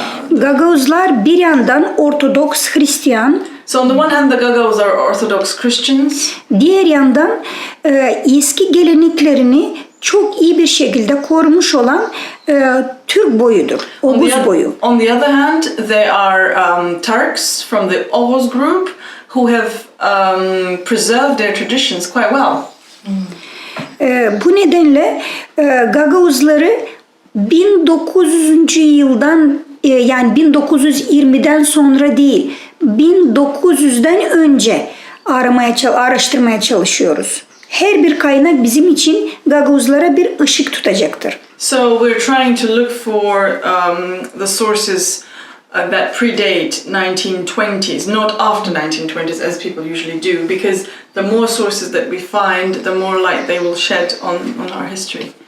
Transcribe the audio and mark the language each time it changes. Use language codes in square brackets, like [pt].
[tr] Gagauzlar bir yandan Ortodoks Hristiyan, [en] So on the one hand, the Gagauz are Orthodox Christians. [tr] diğer yandan eski geleneklerini çok iyi bir şekilde korumuş olan Türk boyudur, Oğuz boyu. [en] On the other hand, they are Turks from the Oghuz group who have preserved their traditions quite well. [tr] Bu nedenle Gagauzları 1900. yıldan yani 1920'den sonra değil, 1900'den önce araştırmaya çalışıyoruz. Her bir kaynak bizim için Gagauzlara bir ışık tutacaktır. [en] So we're trying to look for the sources that predate 1920s, not after 1920s as people usually do, because the more sources that we find, the more light they will shed on our history.